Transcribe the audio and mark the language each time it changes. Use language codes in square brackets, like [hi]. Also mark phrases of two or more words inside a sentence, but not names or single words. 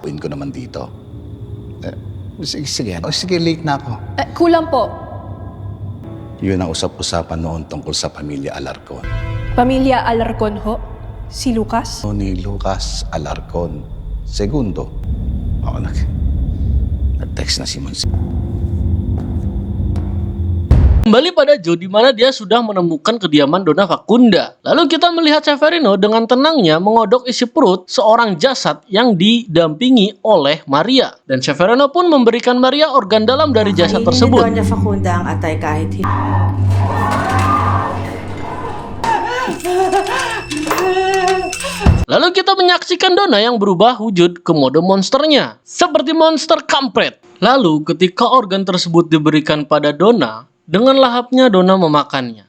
[tl] Puin ko naman dito. Sige, late na ako. Kulang po. Yun ang usap-usapan noon tungkol sa pamilya Alarcon. Pamilya Alarcon ho? Si Lucas? Ni Lucas Alarcon. Segundo. Ako nag-text na si Monsi. [id] Kembali pada Joe di mana dia sudah menemukan kediaman Donna Facunda. Lalu kita melihat Severino dengan tenangnya mengodok isi perut seorang jasad yang didampingi oleh Maria. Dan Severino pun memberikan Maria organ dalam dari jasad tersebut. [tl] Doña Facunda ang atay kahit hindi. [id] Lalu kita menyaksikan Donna yang berubah wujud ke mode monsternya. Seperti monster kampret. Lalu ketika organ tersebut diberikan pada Donna, dengan lahapnya Donna memakannya.